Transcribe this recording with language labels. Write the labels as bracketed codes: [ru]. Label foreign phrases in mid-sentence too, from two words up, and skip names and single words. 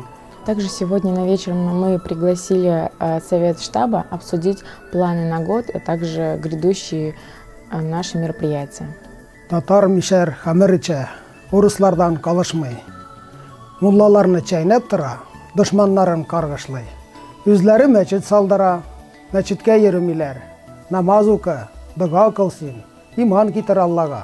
[ru] Также сегодня на вечер мы пригласили совет штаба обсудить планы на год, а также грядущие наши мероприятия. [tt] Татар мишер хамырыча, урыслардан калышмый. Муллаларны чайнап тора, дошманнарын каргышлый. Үзләре мәчет салдыра, мәчеткә йөрмиләр. Намаз укы, дога кылсын, иман китер Аллага.